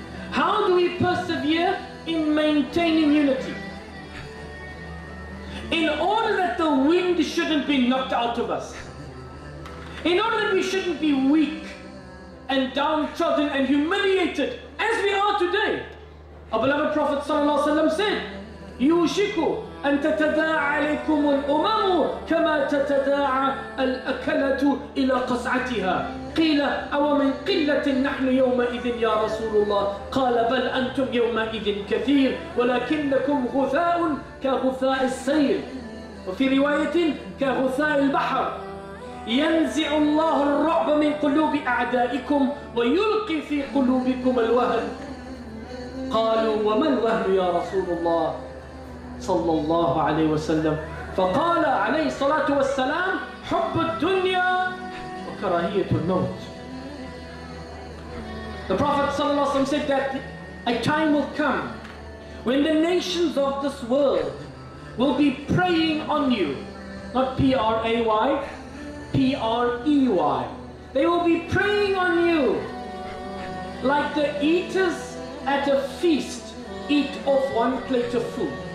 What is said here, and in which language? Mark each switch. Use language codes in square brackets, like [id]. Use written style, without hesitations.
[en] How do we persevere? In maintaining unity. In order that the wind shouldn't be knocked out of us. In order that we shouldn't be weak and downtrodden and humiliated as we are today. Our beloved Prophet ﷺ said, [ar] يوشك أن تتداعى عليكم الأمم كما تتداعى الأكلة إلى قصعتها. قيل أو من قلة نحن يومئذ يا رسول الله؟ قال بل أنتم يومئذ كثير ولكنكم غثاء كغثاء السيل. وفي رواية كغثاء البحر. ينزع الله الرعب من قلوب أعدائكم ويلقي في قلوبكم الوهن. قالوا وما الوهن يا رسول الله صلى الله عليه وسلم؟ فقال عليه الصلاة والسلام حب الدنيا وكراهية الموت. [en] The Prophet [ar] صلى الله عليه وسلم [en] said that a time will come when the nations of this world will be preying on you. Not P-R-A-Y, P-R-E-Y. They will be preying on you like the eaters at a feast eat off one plate of food.